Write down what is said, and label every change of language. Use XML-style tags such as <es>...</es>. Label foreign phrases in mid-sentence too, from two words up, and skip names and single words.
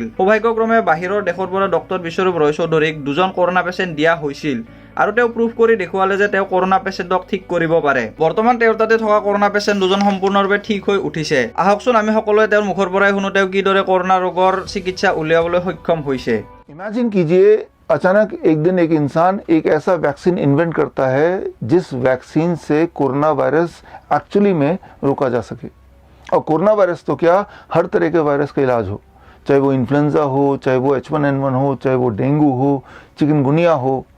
<as>সৌভাগ্যক্ৰমে বাহিৰৰ দেশৰ পৰা ডক্টৰ বিশ্বৰূপ ৰয় চৌধুৰীক 2জন</as> <en>corona patient</en> <as>দিয়া হৈছিল আৰু তেওঁ প্ৰুভ কৰি দেখুৱালে যে তেওঁ কৰোনা পেচেণ্টক ঠিক কৰিব পাৰে। বৰ্তমান তেওঁৰ তাতে থকা</as> <en>corona patient</en> <as>2জন সম্পূৰ্ণৰূপে ঠিক হৈ উঠিছে। আহকচোন আমি সকলোৱে তেওঁৰ মুখৰ পৰাই শুনো তেওঁ কিদৰে কৰোনা ৰোগৰ চিকিৎসা উলিয়াবলৈ সক্ষম হৈছে।</as> <hi>इमेजिन कीजिए, अचानक एक दिन एक इंसान एक ऐसा</hi> <en>vaccine invent</en> <hi>करता है जिस वैक्सीन से कोरोना वायरस एक्चुअली में रोका जा सके। और कोरोना वायरस तो क्या, हर तरह के वायरस का इलाज हो, चाहे वो इन्फ्लुएंजा हो, चाहे वो H1N1 हो, चाहे वो डेंगू हो, चिकनगुनिया हो।</hi>